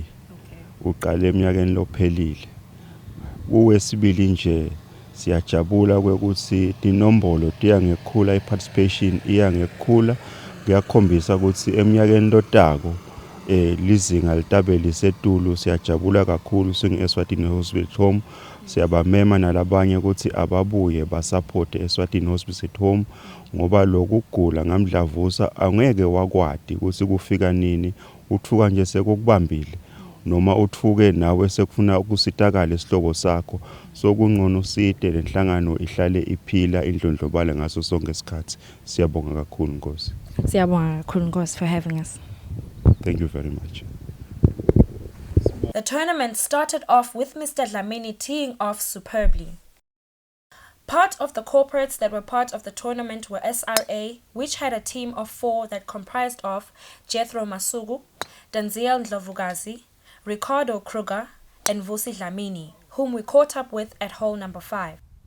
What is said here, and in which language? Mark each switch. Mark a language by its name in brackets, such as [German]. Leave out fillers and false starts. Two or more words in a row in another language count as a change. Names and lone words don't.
[Swati] Uqale eminyakeni lophelile. Uwesibili nje siyajabula ukuthi inombolo tiya ngekhula iparticipation iya ngekhula kuyakhombisa ukuthi eminyakeni lotako lizinga litabeli setulu siyajabula kakhulu singe-Eswatini Hospice at Home. Siyabamema nalabanye ukuthi ababuye basupport Eswatini Hospice at Home ngoba lokugula ngamdlavuza angeke wakwadi ukuthi kufika nini uthuka nje sekukubambile noma uthuke nawe sekufuna ukusitakala isihloko sakho. So kungcono side lenhlangano ihlale iphila indlondlobale ngaso sonke isikhathi. Siyabonga kakhulu Nkosi. Siyabonga kakhulu Nkosi [English] for having us. Thank you very much. The tournament started off with Mr. Dlamini teeing off superbly. Part of the corporates that were part of the tournament were SRA, which had a team of 4 that comprised of Jethro Masugu, Danziel Ndlovukazi, Ricardo Kruger, and Vusi Dlamini, whom we caught up with at hole number 5.